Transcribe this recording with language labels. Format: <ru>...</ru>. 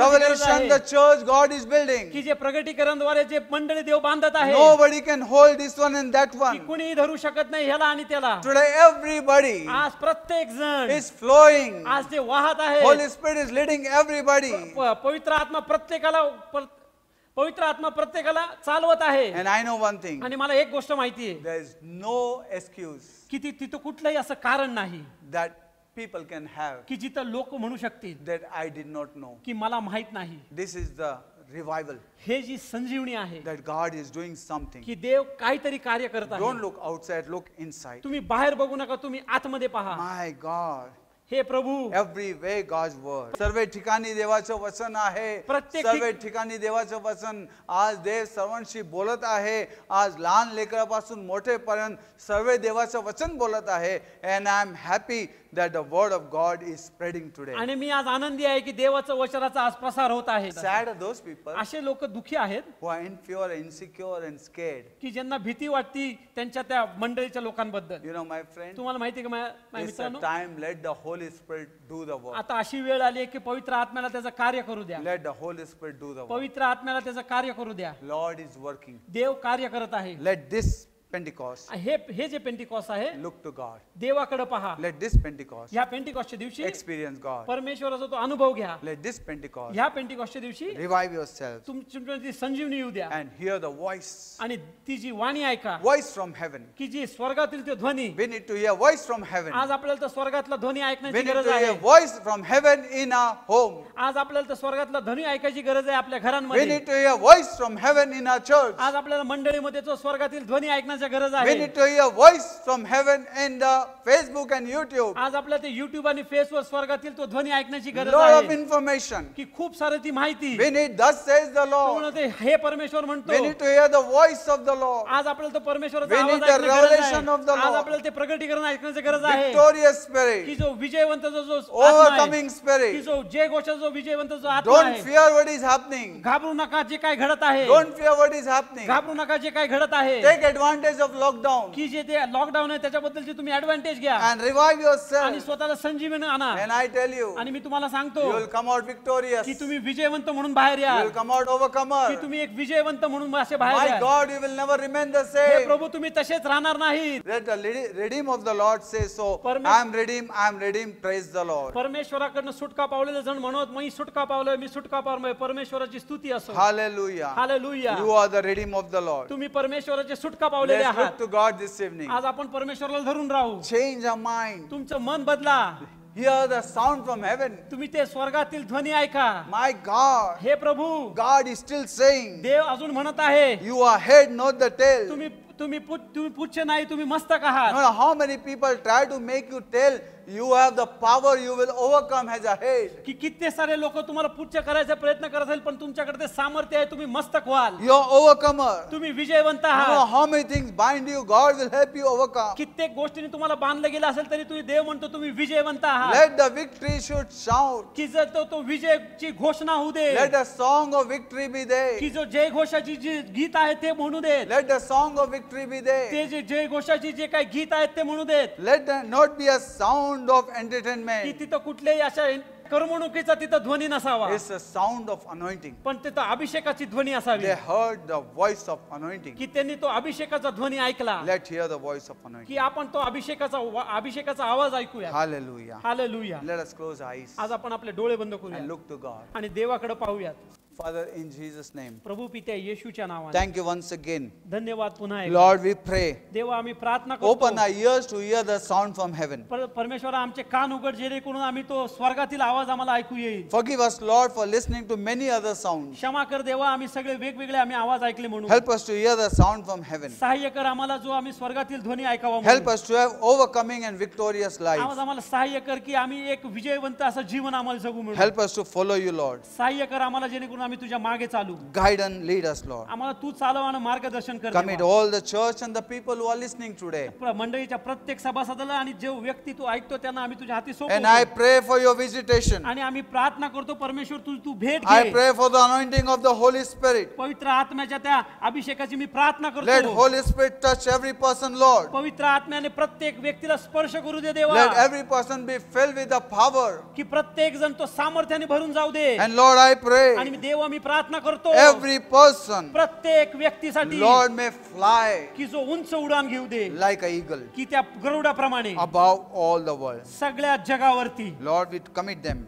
<en>Revelation, the church God is building.</en> <mr>की जे प्रगटीकरणद्वारे जे मंडळी देव बांधत आहे</mr> <en>Nobody can hold this one and that</en> <mr>की</mr> <en>one.</en> <mr>कुणीही धरू शकत नाही ह्याला आणि त्याला.</mr> <en>Today, everybody</en> <mr>आज प्रत्येक जण</mr> <en>is flowing.</en> <mr>आज ते वाहत आहे.</mr> <en>Holy Spirit is leading everybody.</en> <mr>पवित्र आत्मा प्रत्येकाला पवित्र आत्मा प्रत्येकाला चालवत आहे.</mr> <en>And I know one thing.</en> <mr>आणि मला एक गोष्ट माहिती आहे</mr> <en>There is no excuse</en> <mr>की तिथं कुठलंही असं कारण नाही</mr> <en>that people can have</en> <mr>की जिथं लोक म्हणू शकतील</mr> <en>that I did not know.</en> <mr>की मला माहित नाही.</mr> <en>This is the revival</en> <mr>हे जी संजीवनी आहे</mr> <en>that God is doing something.</en> <mr>की देव काहीतरी कार्य करत</mr> <en>Don't</en> <mr>आहे.</mr> <en>look outside, look inside.</en> <mr>तुम्ही बाहेर बघू नका, तुम्ही आतमध्ये पहा.</mr> <en>My God.</en> <mr>हे प्रभू,</mr> <en>Every way God's word.</en> <mr>सर्व ठिकाणी देवाचं वचन आहे. प्रत्येक सर्व ठिकाणी देवाचं वचन. आज देव सर्वांशी बोलत आहे. आज लहान लेकरापासून मोठेपर्यंत सर्व देवाचं वचन बोलत आहे.</mr> <en>And I am happy that the word of God is spreading today.</en> <mr>आणि मी आज आनंदी आहे की देवाचं वचनाचा आज प्रसार होत आहे.</mr> <en>Sad are those people</en> <mr>असे लोक दुखी आहेत</mr> <en>who are inferior, insecure and scared.</en> <mr>की ज्यांना भीती वाटती त्यांच्या त्या मंडळीच्या लोकांबद्दल.</mr> <en>You know, my friend,</en> <mr>तुम्हाला माहिती आहे का माझ्या</mr> <en>it's a</en> <mr>मित्रांनो,</mr> <en>time let the Holy Spirit do the work.</en> <mr>आता अशी वेळ आली आहे की पवित्र आत्म्याला त्याचं कार्य करू द्या.</mr> <en>Let the Holy Spirit do the work.</en> <mr>पवित्र आत्म्याला त्याचं कार्य करू द्या.</mr> <en>Lord is working.</en> <mr>देव कार्य करत आहे.</mr> <en>Let this Pentecost,</en> <mr>हे जे पेंटिकॉस्ट आहे,</mr> <en>look to God.</en> <mr>देवाकडे पहा.</mr> <en>Let this Pentecost</en> <mr>ह्या पेंटिकॉस्टच्या दिवशी</mr> <en>experience God.</en> <mr>परमेश्वराचा तो अनुभव घ्या.</mr> <en>Let this Pentecost</en> <mr>ह्या पेंटिकॉस्टच्या दिवशी</mr> <en>revive yourself</en> <mr>तुमची संजीवनी येऊ द्या</mr> <en>and hear the voice,</en> <mr>आणि ती जी वाणी ऐका</mr> <en>voice from heaven.</en> <mr>की जी स्वर्गातील ते ध्वनी.</mr> <en>We need to hear voice from heaven.</en> <mr>आज आपल्याला तर स्वर्गातला ध्वनी</mr> <en>We</en> <mr>ऐकण्याची</mr> <en>need</en> <mr>गरज</mr> <en>to</en> <mr>आहे.</mr> <en>hear voice from heaven in our home.</en> <mr>आज आपल्याला तर स्वर्गातला ध्वनी ऐकायची गरज आहे आपल्या</mr> <en>We</en> <mr>घरांमध्ये.</mr> <en>need to hear voice from heaven in our church.</en> <mr>आज आपल्याला मंडळीमध्ये तो स्वर्गातील ध्वनी ऐकण्याची गरज</mr> <en>We</en> <mr>आहे.</mr> <en>need to hear voice from heaven in the Facebook and YouTube.</en> <mr>आज आपल्याला ते युट्यूब आणि फेसवर स्वर्गातील तो ध्वनी ऐकण्याची गरज</mr> <en>Lot of</en> <mr>आहे</mr> <en>information.</en> <mr>की खूप सारी ती माहिती.</mr> <en>We need, thus says the</en> <mr>तो</mr> <en>Lord.</en> <mr>म्हणतो, हे परमेश्वर</mr> <en>We</en> <mr>म्हणतो.</mr> <en>need to hear the voice of the Lord.</en> <mr>आज आपल्याला तो परमेश्वराचा</mr> <en>We</en> <mr>आवाज</mr> <en>need the</en> <mr>ऐकण्याची गरज</mr> <en>revelation of the</en> <mr>आहे. आज</mr> <en>Lord.</en> <mr>आपल्याला ते प्रगटीकरण ऐकण्याची गरज आहे</mr> <en>Victorious</en> <mr>की</mr> <en>spirit.</en> <mr>जो विजयवंत जो आत्मा आहे,</mr> <en>Overcoming</en> <mr>की</mr> <en>spirit.</en> <mr>जो जय घोषाचा जो विजयवंत जो आत्मा</mr> <en>Don't</en> <mr>आहे.</mr> <en>fear what is happening.</en> <mr>घाबरू नका जे काय घडत आहे.</mr> <en>Don't fear what is happening.</en> <mr>घाबरू नका जे काय घडत आहे.</mr> <en>Take advantage of lockdown</en> <mr>की जे ते लॉकडाऊन आहे त्याच्याबद्दलचे तुम्ही ऍडव्हान्टेज घ्या</mr> <en>and revive</en> <mr>आणि</mr> <en>yourself.</en> <mr>स्वतःला संजीवनी आणा.</mr> <en>And I tell you,</en> <mr>आणि मी तुम्हाला</mr> <en>you</en> <mr>सांगतो</mr> <en>will come out victorious.</en> <mr>की</mr> <en>You</en> <mr>तुम्ही विजयवंत म्हणून बाहेर या.</mr> <en>will come out</en> <mr>की</mr> <en>overcomer.</en> <mr>तुम्ही एक विजयवंत म्हणून असे बाहेर</mr> <en>My</en> <mr>या.</mr> <en>God, you will never remain the</en> <mr>हे</mr> <en>same.</en> <mr>प्रभू तुम्ही तसेच राहणार नाही.</mr> <en>Let the redeem of the Lord say so. I am redeemed. Praise the Lord.</en> <mr>परमेश्वराकडनं सुटका पावलेले जण म्हणत मी सुटका पावलोय, मी सुटका पावलोय. परमेश्वराची स्तुती असो.</mr> <en>Hallelujah.</en> <mr>Hallelujah.</mr> <en>You are the redeem of the Lord.</en> <mr>तुम्ही परमेश्वराचे सुटका पावलेले</mr> <en>Let's look</en> <mr>आहात.</mr> <en>to God this evening.</en> <mr>आज आपण परमेश्वराला धरून राहू.</mr> <en>Change our mind.</en> <mr>तुमचं मन बदला.</mr> <en>Hear the sound from heaven.</en> <mr>तुम्ही ते स्वर्गातील ध्वनी ऐका.</mr> <en>My God.</en> <mr>हे प्रभू,</mr> <en>God is still saying,</en> <mr>देव अजून म्हणत आहे</mr> <en>you are head, not the tail.</en> <mr>तुम्ही पुच्छ नाही, तुम्ही मस्तक आहात.</mr> <en>No matter how many people try to make you tail, you have the power, you will overcome as a head.</en> <mr>की किती सारे लोक तुम्हाला पुच्छ करायचा प्रयत्न करत असेल पण तुमच्याकडे ते सामर्थ्य आहे, तुम्ही मस्तक व्हाल.</mr> <en>You are overcomer.</en> <mr>तुम्ही विजयवंत</mr> <en>No matter</en> <mr>आहात.</mr> <en>how many things bind you, God will help you overcome.</en> <mr>कित्येक गोष्टींनी तुम्हाला बांधलं गेलं असेल तरी तुम्ही देव म्हणतो तुम्ही विजयवंत आहात.</mr> <en>Let the victory should shout.</en> <mr>की जर तो विजयची घोषणा होऊ दे.</mr> <en>Let the song of victory be there.</en> <mr>की जो जय घोषाची जी गीत आहे ते म्हणू देत.</mr> <en>Let the song of victory be there.</en> <mr>ते जे जय घोषाची जे काही गीत आहेत ते म्हणू देत.</mr> <en>Let there not be a sound of</en> <mr>की</mr> <en>entertainment.</en> <mr>तिथं कुठल्याही अशा करमणुकीचा तिथं ध्वनी नसावा,</mr> <en>It's a sound of anointing.</en> <mr>पण तिथं अभिषेकाची ध्वनी असावी.</mr> <en>They heard the voice of anointing.</en> <mr>की त्यांनी तो अभिषेकाचा ध्वनी ऐकला.</mr> <en>Let's hear the voice of anointing.</en> <mr>की आपण तो अभिषेकाचा आवाज ऐकूया.</mr> <en>Hallelujah.</en> <mr>Hallelujah.</mr> <en>Let us close our eyes</en> <mr>आज आपण आपले डोळे बंद</mr> <en>and</en> <mr>करूया</mr> <en>look to God.</en> <mr>आणि देवाकडे पाहूयात.</mr> <en>Father, in Jesus' name,</en> <mr>प्रभू पित्या येशूच्या नावाने</mr> <en>thank you once again.</en> <mr>धन्यवाद पुन्हा एकदा.</mr> <en>Lord, we pray.</en> <mr>देवा आम्ही प्रार्थना</mr> <en>Open</en> <mr>करतो.</mr> <en>our ears to hear the sound from heaven.</en> <mr>परमेश्वरा आमचे कान उघड जेणेकरून आम्ही तो स्वर्गातील आवाज आम्हाला ऐकू येईल.</mr> <en>Forgive us, Lord, for listening to many other sounds.</en> <mr>क्षमा कर देवा, आम्ही सगळे वेगवेगळे आम्ही आवाज ऐकले म्हणून.</mr> <en>Help us to hear the sound from heaven.</en> <mr>सहाय्य कर आम्हाला जो आम्ही स्वर्गातील ध्वनी ऐकावा</mr> <en>Help</en> <mr>म्हणून.</mr> <en>us to have overcoming and victorious</en> <mr>आवाज</mr> <en>life.</en> <mr>आम्हाला सहाय्य कर की आम्ही एक विजयवंत असं जीवन आम्हाला जगू म्हणून.</mr> <en>Help us to follow you, Lord.</en> <mr>सहाय्य कर आम्हाला जेणेकरून आम्ही तुझ्या मागे चालू.</mr> <en>Guide and lead us, Lord.</en> <mr>आम्हाला तू चालव आणि मार्गदर्शन कर</mr> <en>Commit</en> <mr>देवा.</mr> <en>all the church and the people who are listening today.</en> <mr>मंडळीच्या प्रत्येक सभासदाला आणि जो व्यक्ती तू ऐकतो त्यांना आम्ही तुझ्या हाती</mr> <en>And I</en> <mr>सोपवतो.</mr> <en>pray for your visitation.</en> <mr>आणि आम्ही प्रार्थना करतो परमेश्वर तू भेट</mr> <en>I</en> <mr>घे.</mr> <en>pray for the anointing of the Holy Spirit.</en> <mr>पवित्र आत्म्याच्या त्या अभिषेकाची मी प्रार्थना</mr> <en>Let</en> <mr>करतो.</mr> <en>Holy Spirit touch every person, Lord.</en> <mr>पवित्र आत्म्याने प्रत्येक व्यक्तीला स्पर्श करू दे देवा.</mr> <en>Let every person be filled with the power.</en> <mr>की प्रत्येक जण तो सामर्थ्याने भरून जाऊ दे.</mr> <en>And Lord, I</en> <mr>आणि</mr> <en>pray</en> <mr>मी देवा मी प्रार्थना करतो</mr> <en>every person,</en> <mr>प्रत्येक व्यक्तीसाठी</mr> <en>Lord, may fly</en> <mr>की जो उंच उडान घेऊ दे</mr> <en>like an eagle</en> <mr>की त्या गरुडाप्रमाणे</mr> <en>above all the world.</en> <mr>सगळ्या जगावरती.</mr> <en>Lord, we commit them</en>